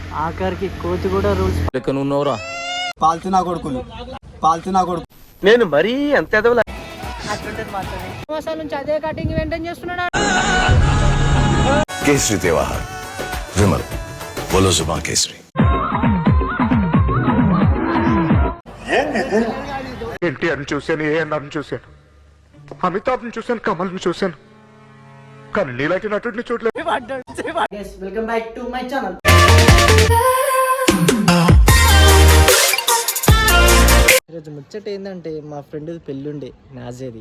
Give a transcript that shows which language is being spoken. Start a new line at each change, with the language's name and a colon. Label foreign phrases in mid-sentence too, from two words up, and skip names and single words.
Telugu: ఆఖరికి కోతి కూడా రూల్స్ లెక్కన ఉన్నవరా పాల్తున్నా కొడుకులు నేను మరీ అంత ఎదవలా అట్లుంటది మాత్రమే సంవత్సరాల నుంచి అదే కటింగ్ మెయింటైన్ చేస్తున్నాడు.
Hindi: केसरी त्योहार विमल बोलो जुबान केसरी
Telugu: ఎన్టీఆర్ని చూశాను, ఏఎన్ఆర్ని చూశాను, అమితాబ్ని చూశాను, కమల్ని చూశాను, కానీ నీలాంటి నటుడిని చూడలేదు.
English: welcome back to my channel.
Telugu: ఈరోజు ముచ్చట ఏంటంటే మా ఫ్రెండ్ పెళ్ళుండే నాజేది.